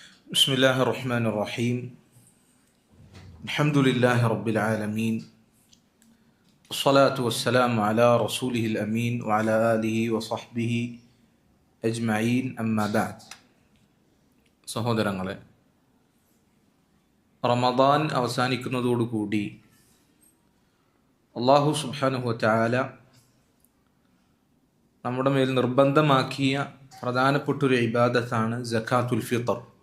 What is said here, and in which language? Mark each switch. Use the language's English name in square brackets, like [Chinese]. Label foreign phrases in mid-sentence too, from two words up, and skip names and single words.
[Arabic] بسم الله الرحمن الرحيم الحمد لله رب العالمين والصلاة والسلام على رسوله الأمين وعلى آله وصحبه أجمعين أما بعد [Malayalam] സഹോദരങ്ങളെ, റമദാൻ അവസാനിക്കുന്നതോടുകൂടി [Arabic] الله سبحانه و تعالى [Malayalam] നമ്മുടെ മേൽ നിർബന്ധമാക്കിയ പ്രധാനപ്പെട്ടൊരു ഇബാദത്താണ് [Arabic] زكاة الفطر.